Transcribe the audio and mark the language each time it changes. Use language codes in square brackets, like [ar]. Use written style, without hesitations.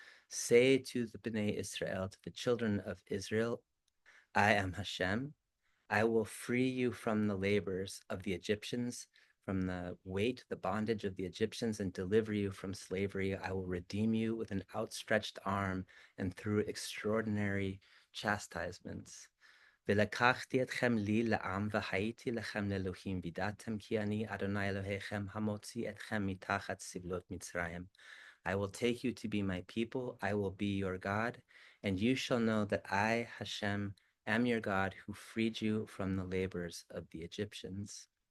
[en] Say to the Bnei Israel, to the children of Israel, I am Hashem. I will free you from the labors of the Egyptians, from the weight, the bondage of the Egyptians, and deliver you from slavery. I will redeem you with an outstretched arm and through extraordinary chastisements. [he] ולקחתי אתכם לי לעם והייתי לכם לאלוהים וידעתם כי אני אדוני אלוהיכם המוציא אתכם מתחת סבלות מצרים. [en] I will take you to be my people, I will be your God, and you shall know that I, Hashem, am your God who freed you from the labors of the Egyptians.